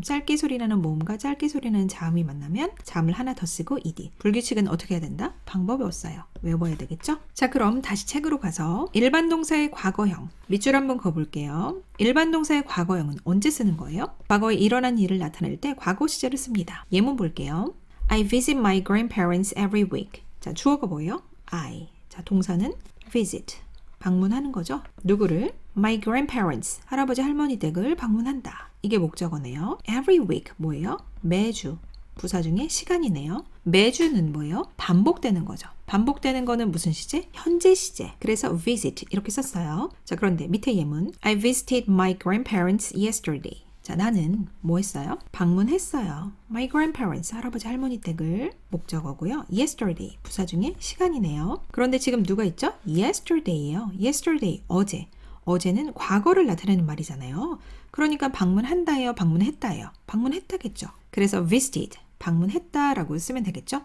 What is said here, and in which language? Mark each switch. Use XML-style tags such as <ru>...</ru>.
<ko>짧게 소리나는 모음과 짧게 소리나는 자음이 만나면 자음을 하나 더 쓰고 ed. 불규칙은 어떻게 해야 된다? 방법이 없어요. 외워야 되겠죠? 자, 그럼 다시 책으로 가서 일반 동사의 과거형. 밑줄 한번 그어볼게요. 일반 동사의 과거형은 언제 쓰는 거예요? 과거에 일어난 일을 나타낼 때 과거 시제를 씁니다. 예문 볼게요.</ko> <en>I visit my grandparents every week.</en> <ko>자, 주어가 뭐예요? I. 자, 동사는 visit. 방문하는 거죠. 누구를?</ko> <en>My grandparents.</en> <ko>할아버지 할머니 댁을 방문한다. 이게 목적어네요. Every week 뭐예요? 매주. 부사 중에 시간이네요. 매주는 뭐예요? 반복되는 거죠. 반복되는 거는 무슨 시제? 현재 시제. 그래서 visit 이렇게 썼어요. 자, 그런데 밑에 예문.</ko> <en>I visited my grandparents yesterday.</en> <ko>자, 나는 뭐 했어요? 방문했어요.</ko> <en>My grandparents,</en> <ko>할아버지 할머니 댁을 목적어고요. Yesterday, 부사 중에 시간이네요. 그런데 지금 누가 있죠? Yesterday예요. Yesterday, 어제. 어제는 과거를 나타내는 말이잖아요. 그러니까 방문한다예요, 방문했다예요. 방문했다겠죠. 그래서 visited, 방문했다라고 쓰면 되겠죠.</ko>